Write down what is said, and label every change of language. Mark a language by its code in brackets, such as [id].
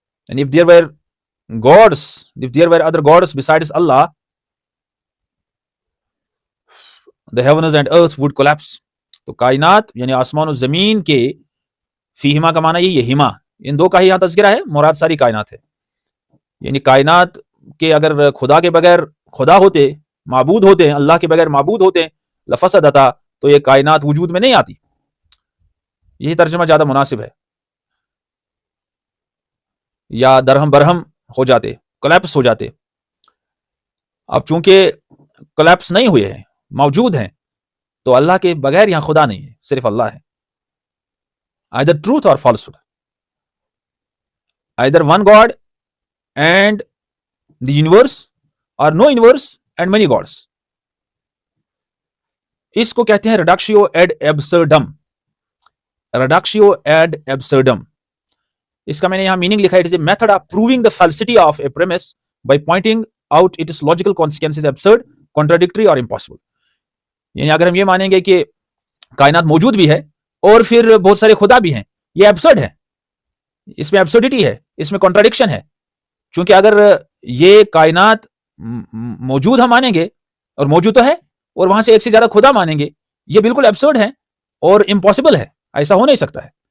[en] And if there were gods, if there were other gods besides Allah, the heavens and earth would collapse. [ur] تو کائنات یعنی آسمان و زمین کے فیہما کا معنی یہ ہما، ان دو کا ہی یہاں تذکرہ ہے، مراد ساری کائنات ہے. یعنی کائنات کے اگر خدا کے بغیر خدا ہوتے، معبود ہوتے ہیں، اللہ کے بغیر معبود ہوتے ہیں، لفسدتا، تو یہ کائنات وجود میں نہیں آتی. یہی ترجمہ زیادہ مناسب ہے. یا درہم برہم ہو جاتے، کولیپس ہو جاتے. اب چونکہ کولیپس نہیں ہوئے ہیں، موجود ہیں، تو اللہ کے بغیر یہاں خدا نہیں ہے، صرف اللہ ہے. [en] either truth or falsehood, either one God and the universe or no universe and many gods. [ur] اس کو کہتے ہیں ریڈکشیو ایڈ ایبسرڈم. ریڈکشیو ایڈ ایبسرڈم، اس کا میں نے یہاں میننگ لکھا ہے. [en] It is a method of proving the falsity of a premise by pointing out its logical consequences absurd, contradictory or impossible. [ur] یعنی اگر ہم یہ مانیں گے کہ کائنات موجود بھی ہے اور پھر بہت سارے خدا بھی ہیں، یہ ایبسرڈ ہے، اس میں ایبسرڈیٹی ہے، اس میں کنٹراڈکشن ہے. چونکہ اگر یہ کائنات موجود ہم مانیں گے اور موجود تو ہے، اور وہاں سے ایک سے زیادہ خدا مانیں گے، یہ بالکل ایبسرڈ ہے اور امپاسبل ہے، ایسا ہو نہیں سکتا ہے.